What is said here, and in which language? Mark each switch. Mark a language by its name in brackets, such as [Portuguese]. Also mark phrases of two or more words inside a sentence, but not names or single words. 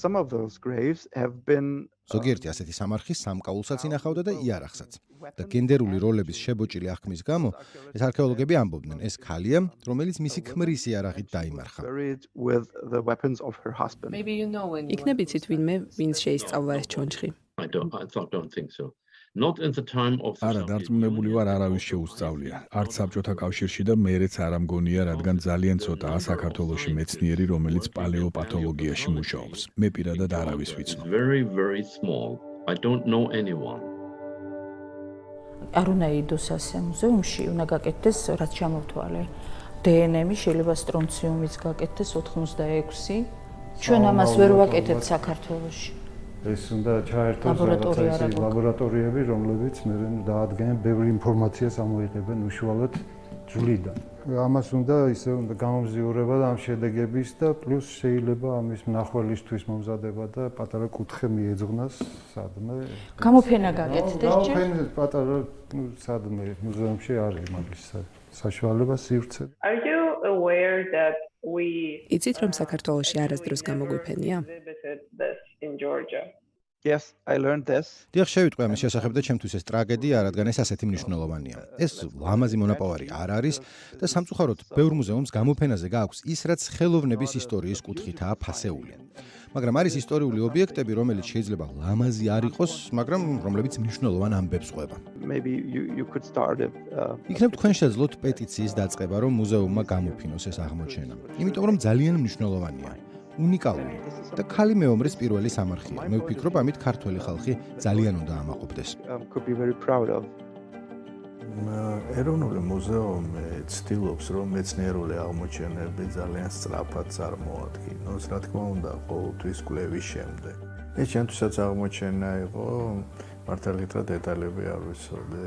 [Georgian] ზოგიერთი ასეთი სამარხი სამკაულსაც ინახავდა და იარაღსაც. და გენდერული როლების შებოჭილი აღქმის გამო, ეს არქეოლოგები ამბობდნენ, ეს ქალია, რომელიც მისი ქმრის იარაღით დაიმარხა. იქნებ იცით ვინმე, ვინც შეისწავლა ეს ჩონჩხი? [English] I don't think so. Not in the time of the [Georgian] არა, დარწმუნებული ვარ, არავის შეუსწავლია. არც საბჭოთა კავშირში და მერეც არ ამგონია, რადგან ძალიან ცოტაა საქართველოში მეცნიერი, რომელიც პალეოპათოლოგიაში მუშაობს. მე პირადად არავის ვიცნობ. [English] very, very small. I don't know anyone. [Georgian] არ უნდა იდოს ასე მუზეუმში, უნდა გაკეთდეს რაც ჩამოვთვალე. დნმ-ი შეიძლება სტრონციუმიც გაკეთდეს 86. ჩვენ ამას ვერ ვაკეთებთ საქართველოში. ეს უნდა ჩაერთოს ლაბორატორიები, რომლებიც მე დაადგენენ ბევრი ინფორმაციას ამოიღებენ უშუალოდ ჯვრიდან. ამას უნდა გამომზიურება და ამ შედეგების და პლუს შეიძლება ამის მნახველისთვის მომზადება და პატარა კუთხე მიეძღნას სადმე. გამოფენა გაკეთდეს ჯერ? გამოფენა პატარა, სადმე მუზეუმში არის მაგის საშუალება სივრცე. [English] Are you aware that we [Georgian] იცით რომ საქართველოში არასდროს გამოგვიფენია? [English] in Georgia? Yes, I learned this. [Georgian] დიახ, შევიტყვი ამის შესახებ და ჩემთვის ეს ტრაგედია, რადგან ეს ასეთი მნიშვნელოვანია. ეს ლამაზი მონაპოვარი არ არის და სამწუხაროდ ბევრ მუზეუმს გამოფენაზე გააქვს ის, რაც ხელოვნების ისტორიის კუთხითაა ფასეული. მაგრამ არის ისტორიული ობიექტები, რომელიც შეიძლება ლამაზი არ იყოს, მაგრამ რომლებიც მნიშვნელოვან ამბებს ყვება. [English] Maybe you could start it. [Georgian] იქნებ თქვენ შეძლოთ პეტიციის დაწყება, რომ მუზეუმმა გამოფინოს ეს აღმოჩენა. იმიტომ რომ ძალიან მნიშვნელოვანია. უნიკალური და ქალი მეომრის პირველი სამარხია. მე ვფიქრობ, ამით ქართველი ხალხი ძალიან უნდა ამაყობდეს. [English] Could be very proud of. [Georgian] ეროვნული მუზეუმი ცდილობს, რომ მეცნიერული აღმოჩენები ძალიან სწრაფად წარმოადგინოს, რა თქმა უნდა, ყოველთვის კვლევის შემდეგ. ეს ჩემთვისაც აღმოჩენა იყო, მართალით რა დეტალები არ ვიცოდი.